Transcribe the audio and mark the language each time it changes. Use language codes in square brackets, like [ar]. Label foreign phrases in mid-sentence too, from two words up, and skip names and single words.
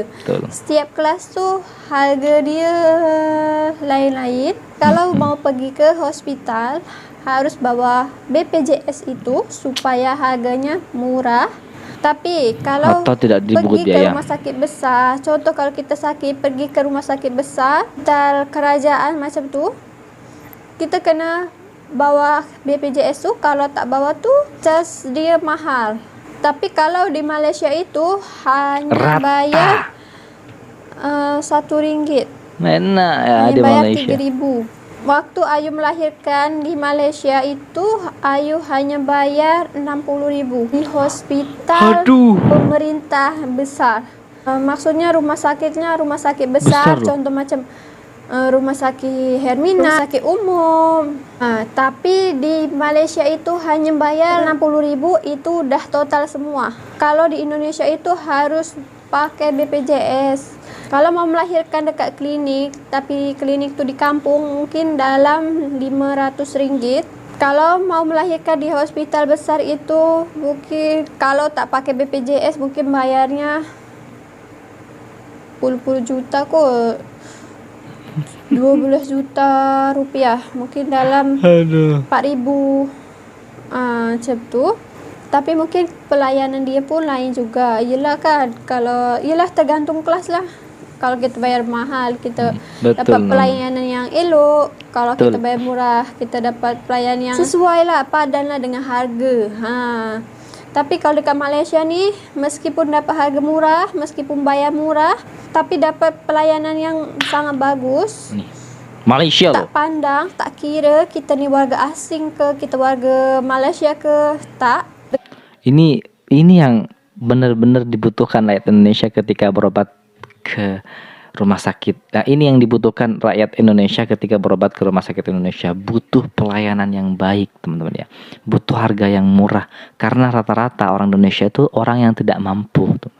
[ms] Setiap kelas tuh harga dia lain-lain. [id] Kalau mau pergi ke hospital, harus bawa BPJS itu supaya harganya murah. Tapi kalau pergi ke rumah sakit besar, contoh kalau kita sakit pergi ke rumah sakit besar, [ms] hospital kerajaan macam tu, kita kena bawa BPJS tu. Kalau tak bawa tu, cas dia mahal. Tapi kalau di Malaysia itu hanya bayar RM1. [id] Mana ya di bayar Malaysia? 3.000. Waktu Ayu melahirkan di Malaysia itu Ayu hanya bayar RM60.000 di hospital pemerintah besar. Maksudnya rumah sakit besar contoh macam rumah sakit Hermina, rumah sakit umum. Tapi di Malaysia itu hanya bayar RM60.000, itu udah total semua. Kalau di Indonesia itu harus pakai BPJS. Kalau mau melahirkan dekat klinik, tapi klinik itu di kampung, mungkin dalam RM500. Kalau mau melahirkan di hospital besar itu mungkin kalau tak pakai BPJS mungkin bayarnya puluh juta kok. Rp12 juta, mungkin dalam 4.000 macam tu. [ms] Tapi mungkin pelayanan dia pun lain juga. Yelah kan, tergantung kelas lah. Kalau kita bayar mahal, kita dapat pelayanan yang elok. Kalau kita bayar murah, kita dapat pelayanan yang sesuai lah, padan lah dengan harga. Tapi kalau dekat Malaysia ni, meskipun dapat harga murah, meskipun bayar murah, tapi dapat pelayanan yang sangat bagus. Malaysia tak pandang, tak kira kita ni warga asing ke, kita warga Malaysia ke, tak. [id] Ini yang benar-benar dibutuhkan rakyat Indonesia ketika berobat ke rumah sakit. Nah, ini yang dibutuhkan rakyat Indonesia ketika berobat ke rumah sakit Indonesia. Butuh pelayanan yang baik, teman-teman ya. Butuh harga yang murah. Karena rata-rata orang Indonesia itu orang yang tidak mampu, teman.